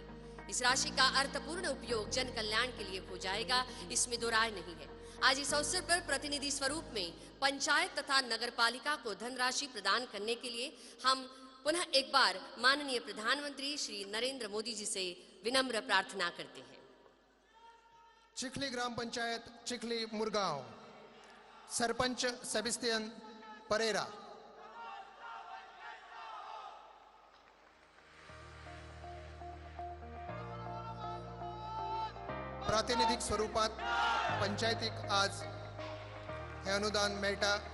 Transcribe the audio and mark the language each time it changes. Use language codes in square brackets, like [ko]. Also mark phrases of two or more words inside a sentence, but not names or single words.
[hi] इस राशि का अर्थपूर्ण उपयोग जन कल्याण के लिए हो जाएगा, इसमें दो राय नहीं है. आज इस अवसर पर प्रतिनिधि स्वरूप में पंचायत तथा नगरपालिका को धनराशि प्रदान करने के लिए हम पुनः एक बार माननीय प्रधानमंत्री श्री नरेंद्र मोदी जी से विनम्र प्रार्थना करते हैं. चिखली ग्राम पंचायत चिखली मुरगांव, सरपंच सेबेस्टियन परेरा. [kok] प्रातिनिधिक स्वरूपात पंचायतीक आज हे अनुदान मेळटा.